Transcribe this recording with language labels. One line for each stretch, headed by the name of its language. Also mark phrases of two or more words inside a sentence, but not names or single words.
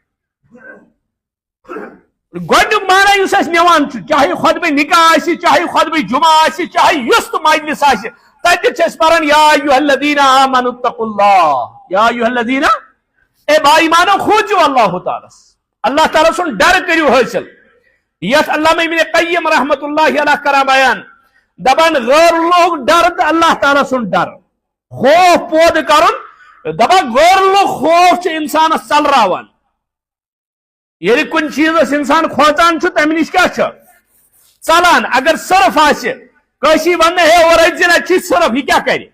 Kashmiri: گۄڈنیُک معنی یُس اَسہِ نِوان چھُ، چاہے خطبہ نکاح آسہِ، چاہے خطبہ جمعہ آسہِ، چاہے یُس تہِ مجلس آسہِ، تتہِ چھِ أسۍ پران
Arabic: یا ایُّہا الذین آمنوا اتقوا اللہ، یا ایُّہا الذین،
Kashmiri: اے با ایمانو کھوٗژِو اللہ تعالیٰ، اللہ تعالیٰ سُنٛد ڈر کٔرِو حٲصِل. یتھ علامہ ابن قیم
Arabic: رحمۃ اللہ علیہ
Kashmiri: کران بیان، دپان غیر اللہ ڈر تہٕ اللہ تعالیٰ سُنٛد ڈر، خوف پٲدٕ کرُن. دپان غیر اللہ خوف چھُ انسانس ژلراوان. ییٚلہِ کُنہِ چیٖزس انسان کھوژان چھُ تمہِ نِش کیٛاہ چھُ ژلان. اگر صرف آسہِ، کٲشی وننہٕ ہے اور أژِن اَتہِ چھُے صرف، یہِ کیٛاہ کرِ؟